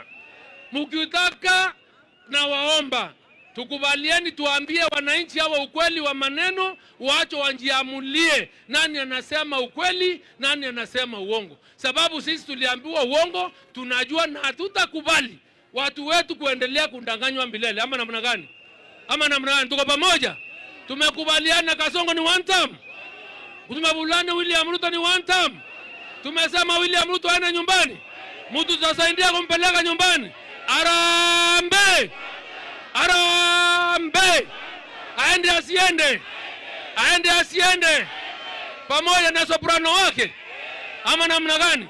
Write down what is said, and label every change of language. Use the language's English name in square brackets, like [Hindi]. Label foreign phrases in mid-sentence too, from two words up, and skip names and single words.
[Swahili] Mkitaka na waomba tukubalieni, tuambie wananchi hawa ukweli wa maneno, waacho wanjiamulie nani anasema ukweli, nani anasema uongo. Sababu sisi tuliambiwa uongo, tunajua, na hatutakubali watu wetu kuendelea kundanganywa milele. Ama namna gani? Ama namna gani? Tuko pamoja? Tumekubaliana Kasongo ni [English] one term. [Swahili] Tumebulana William Ruto ni [English] one term. [Swahili] Tumesema William Ruto aende nyumbani. Mtu tutasaidia kumpeleka nyumbani. [Meru] Arambe! Arambe! [Swahili] Aende asiende. Aende asiende. Pamoja na soprano wake. Ama namna gani?